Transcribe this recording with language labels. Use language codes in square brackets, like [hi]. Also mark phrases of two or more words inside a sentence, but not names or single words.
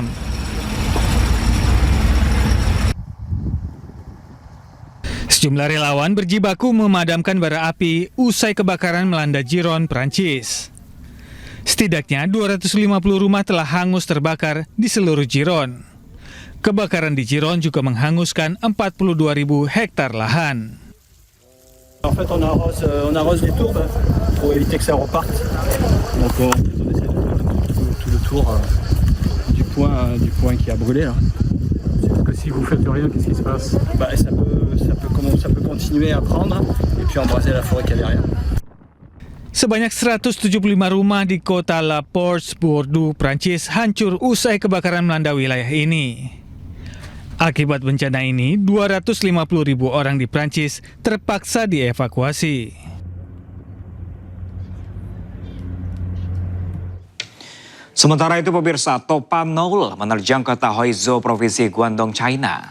[id] Sejumlah relawan berjibaku memadamkan bara api usai kebakaran melanda Giron, Prancis. Setidaknya 250 rumah telah hangus terbakar di seluruh Giron. Kebakaran di Giron juga menghanguskan 42.000 hektar lahan. [fr] En fait, on arrose les tours pour éviter que ça reparte. Donc on essaie de faire tout le tour du point qui a brûlé là. C'est-à-dire que si vous faites rien, qu'est-ce qui se passe? Bah, ça peut continuer à prendre et puis embraser la forêt qu'il y a derrière. [id] Sebanyak 175 rumah di kota La Porte, Bordeaux, Prancis hancur usai kebakaran melanda wilayah ini. Akibat bencana ini, 250.000 orang di Prancis terpaksa dievakuasi. Sementara itu, pemirsa, topan Noul menerjang kota Huizhou, Provinsi Guangdong, China.